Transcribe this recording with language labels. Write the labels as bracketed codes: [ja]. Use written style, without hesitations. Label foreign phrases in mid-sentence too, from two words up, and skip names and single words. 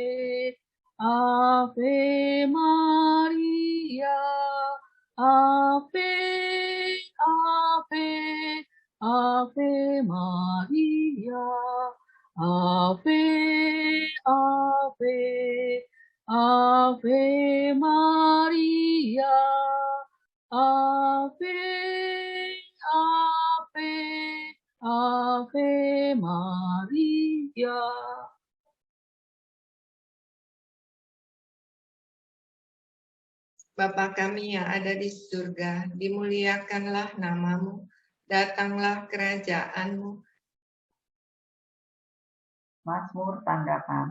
[la] Ave Maria, Ave, Ave, Ave Maria, Ave, Ave, Ave Maria, Ave, Ave, Ave. Ave Maria. [id] Bapa kami yang ada di surga, dimuliakanlah namamu, datanglah kerajaanmu. Mazmur tanggapan.